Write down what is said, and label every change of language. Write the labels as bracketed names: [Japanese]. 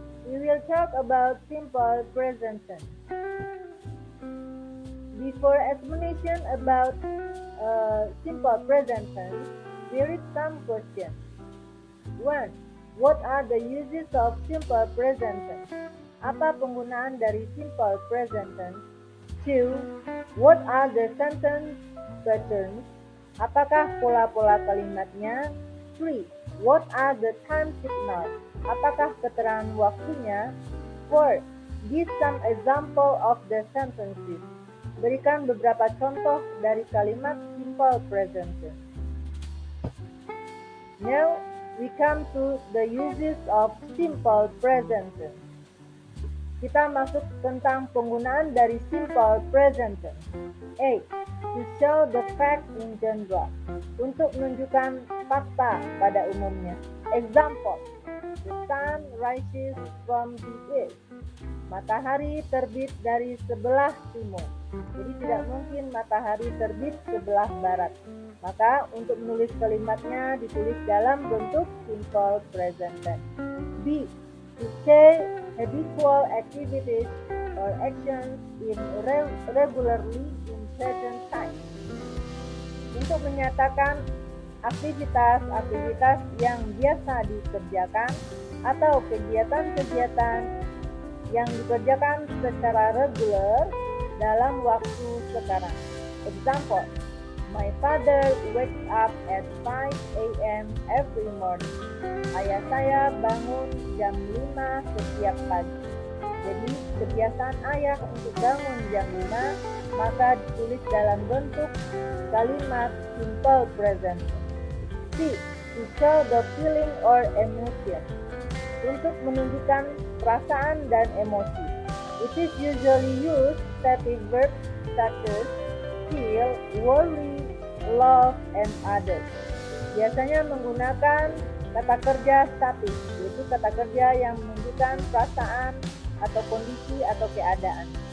[English] We will talk about simple present tense. Before explanation about simple present tense, here is some questions. 1. What are the uses of simple present tense? [Indonesian] Apa penggunaan dari simple present tense? 2. [English] What are the sentence patterns? [Indonesian] Apakah pola-pola kalimatnya? 3. [English] What are the time signals? [Indonesian] Apakah keterangan waktunya? 4. [English] Give some example of the sentences. [Indonesian] Berikan beberapa contoh dari kalimat simple present tense. [English] Now we come to the uses of simple present tense. [Indonesian] Kita masuk tentang penggunaan dari simple present tense. A. [English] To show the fact in general. [Indonesian] Untuk menunjukkan fakta pada umumnya. [English] Example. The sun rises from the east. [Indonesian] Matahari terbit dari sebelah timur. Jadi tidak mungkin matahari terbit sebelah barat. Maka untuk menulis kalimatnya ditulis dalam bentuk simple present tense. B. [English] To say habitual activities or actions in regularly in present time. [Indonesian] Untuk menyatakan aktivitas-aktivitas yang biasa dikerjakan atau kegiatan-kegiatan yang dikerjakan secara reguler dalam waktu sekarang. Example. [English] My father wakes up at 5 a.m. every morning. [Indonesian] Ayah saya bangun jam 5 setiap pagi. Jadi kebiasaan ayah untuk bangun jam 5 maka ditulis dalam bentuk kalimat simple present. C. [English] To show the feeling or emotion. [Indonesian] Untuk menunjukkan perasaan dan emosi. [English] It is usually used stative verbs such as feel, worry, love, and others. [Indonesian] Biasanya menggunakan kata kerja statis, yaitu kata kerja yang menunjukkan perasaan atau kondisi atau keadaan.